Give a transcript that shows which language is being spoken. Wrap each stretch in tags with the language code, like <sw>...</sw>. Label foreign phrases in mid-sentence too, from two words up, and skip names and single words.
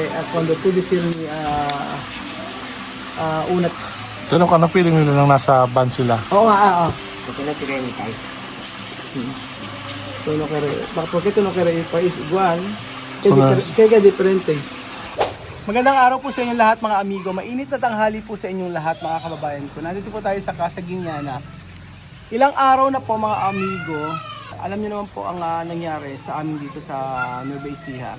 <es>quando tu decir ni una.</es> <tl>Tanong ka na feeling nila nang nasa van sila. Oo nga, oo.</tl> <es>Porque no tiene ni país. Tu no quiere, porque tu no quiere ir país igual. So,</es> <tl>Kaya diferente. Magandang araw po sa inyong lahat mga amigo. Mainit na tanghali po sa inyong lahat mga kababayan ko. Nandito po tayo sa Casa Guiñana. Ilang araw na po mga amigo. Alam niyo naman po ang nangyari sa amin dito sa Nueva Ecija.</tl>